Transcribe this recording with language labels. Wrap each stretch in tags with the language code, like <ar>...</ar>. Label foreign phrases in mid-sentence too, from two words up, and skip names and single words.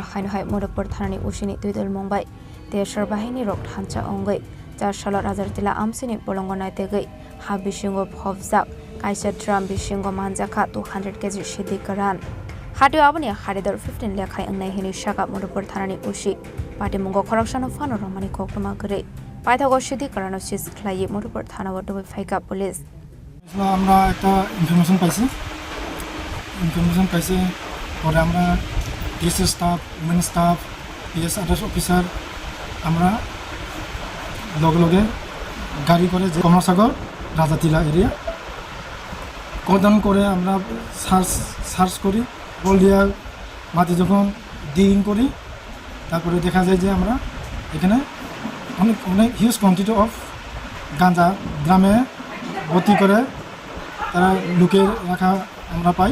<trp>खायनो हाय मधुपुर थानानि उसिनि दुइदल मंबाय देशर बाहिनी रक हानचा अंगै जार साल राजाटिला आमसिनि बलंग नाइतेगै हा बिसिंग भबजाक काइसा ड्राम बिसिंग मानजाका 200 केजी सिदि करान हाटिव आबनि हारिदर 15 लेखाय अंगनाय हिनि शाका मधुपुर थानानि उसी पार्टी मुंगो खरकसानो फानो रमानि कोक्रमा गरे पाइथागो सिदि करानो सिस ख्लायि मधुपुर थाना वटबे फाइका पुलिस</trp> <bn>আমরা একটা ইনফরমেশন পাইছি পরে আমরা</bn> <en>DSA staff women staff PS others officer</en> <bn>আমরা লগে লগে গাড়ি করে যে কমলাসাগর রাজাটিলা</bn> <en>area cordon</en> <bn>করে আমরা সার্চ করি বল দিয়া মাটি যখন ডিগিং করি তারপরে দেখা যায় যে আমরা এখানে অনেক</bn> <en>huge quantity of</en> <bn>গাঁজা গ্রামে ভর্তি করে তারা লুকে রাখা আমরা পাই।</bn>